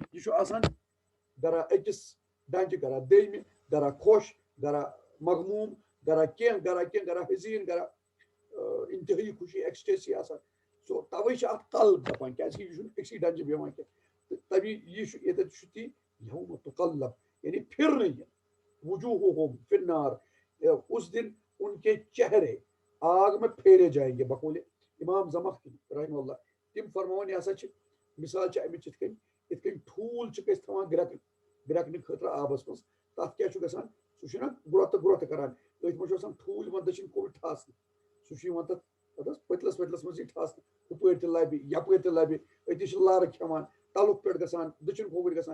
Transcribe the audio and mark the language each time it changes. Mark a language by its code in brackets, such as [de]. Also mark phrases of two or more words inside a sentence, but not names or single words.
[ks] یہِ چھُ آسان گرا أکِس ڈنٛجہِ گرا دوٚیمہِ گرا خۄش گرا مغموٗم گرا کینٛہہ گرا حزیٖن گرا انتہٲیی خوشی ایکسٹیسی آسان. سو توے چھِ اتھ قلب دپان کیازِ کہِ یہِ چھُنہٕ أکسٕے ڈنٛجہِ بیٚہوان کینٛہہ. تہٕ تمی یہِ چھُ ییٚتٮ۪تھ چھُ تی [ar] یومَ تُقَلَّب [ks] یعنی پھرنہٕ یِن [ar] وجوٗہُہُم فِی النار. [ur] اس دن ان کے چہرے آگ میں پھیرے جائیں گے. [ks] بقول امام زمخشری [ar] رحمہ اللہ [ks] تِم فرماوان یہِ ہسا چھِ مثال چھِ امِچ یِتھ کٔنۍ ٹھوٗل چھِکھ أسۍ تھاوان گرٮ۪کنہٕ خٲطرٕ آبس منٛز. تتھ کیٛاہ چھُ گژھان سُہ چھُنہ گرٛۄتہٕ کران أتھۍ منٛز چھُ آسان ٹھوٗل یِوان دٔچھِنۍ کھوٚوٕرۍ ٹھاسنہٕ. سُہ چھُ یِوان تتھ پٔتلس منٛز یی ٹھاسنہٕ ہُپٲرۍ تہِ لبہِ یپٲرۍ تہِ لبہِ أتی چھِ لارٕ کھٮ۪وان تلُک پٮ۪ٹھ گژھان دٔچھِنۍ کھوٚوٕرۍ گژھان.